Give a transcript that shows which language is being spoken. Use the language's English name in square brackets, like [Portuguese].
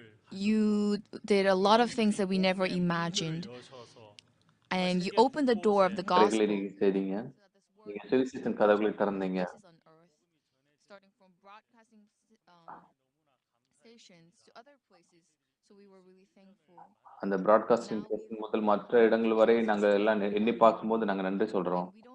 [English] You did a lot of things that we never imagined. And you opened the door of the gospel. [Tamil] நீங்க செய்தீங்க. நீங்க சுவிசேஷத்தின் கதவுகளை திறந்தீங்க. [English] Starting from broadcasting stations to other places, so we were really thankful. [Tamil] அந்த broadcasting station முதல் மற்ற இடங்கள் வரை நாங்க எல்லாம் எண்ணி பார்க்கும்போது நாங்க நன்றி சொல்றோம்.